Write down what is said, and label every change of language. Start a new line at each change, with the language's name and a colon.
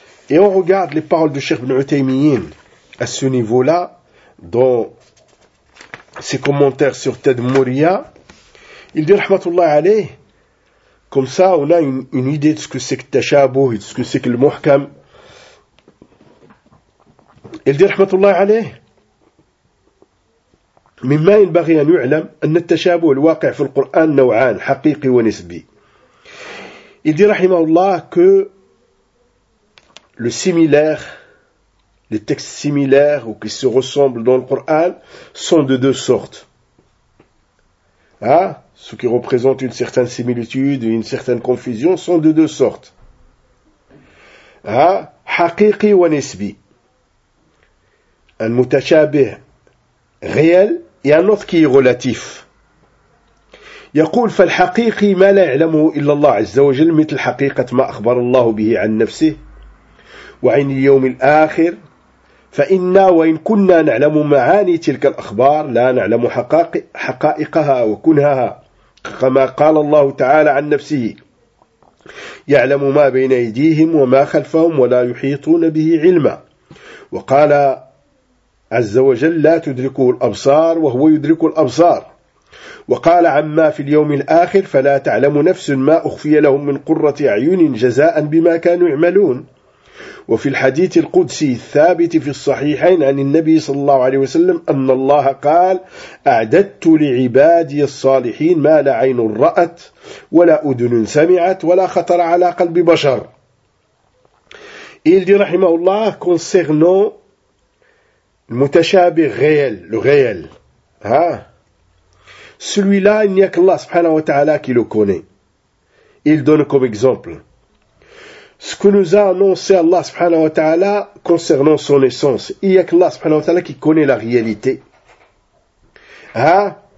French: Et on regarde les paroles de Cheikh Ibn Uthaymeen à ce niveau-là, dans ses commentaires sur Ted Moria. Il dit,
Arabic: rahmatullah alayh,
French: comme ça, on a une idée de ce que c'est que Tashabuh et de ce que c'est que le Muhkam. Il dit, rahmatullah alayh,
Arabic: مما ينبغي أن يعلم أن التشابه الواقع في القرآن نوعان حقيقي ونسبي.
French: Il dit, rahimahullah, que le similaire, les textes similaires ou qui se ressemblent dans le Coran sont de deux sortes. Hein? Ce qui représente une certaine similitude et une certaine confusion sont de deux sortes.
Arabic: Haqiqi wa nisbi.
French: Un mutashabih réel et un autre qui est relatif.
Arabic: يقول فالحقيقي ما لا يعلمه إلا الله عز وجل مثل حقيقة ما أخبر الله به عن نفسه وعن اليوم الآخر فإنا وإن كنا نعلم معاني تلك الأخبار لا نعلم حقائقها وكنهها كما قال الله تعالى عن نفسه يعلم ما بين أيديهم وما خلفهم ولا يحيطون به علما وقال عز وجل لا تدركه الأبصار وهو يدرك الأبصار وقال عما في اليوم الآخر فلا تعلم نفس ما أخفي لهم من قرة أعين جزاء بما كانوا يعملون وفي الحديث القدسي الثابت في الصحيحين عن النبي صلى الله عليه وسلم أن الله قال أعددت لعبادي الصالحين ما لا عين رأت ولا أذن سمعت ولا خطر على قلب بشر إلدي رحمه الله
French: concernant
Arabic: المتشابه
French: réel, le réel. Celui-là, il n'y a qu'Allah subhanahu wa ta'ala qui le connaît. Il donne comme exemple ce que nous a annoncé Allah subhanahu wa ta'ala concernant son essence. Il n'y a qu'Allah subhanahu wa ta'ala qui connaît la réalité. Hein?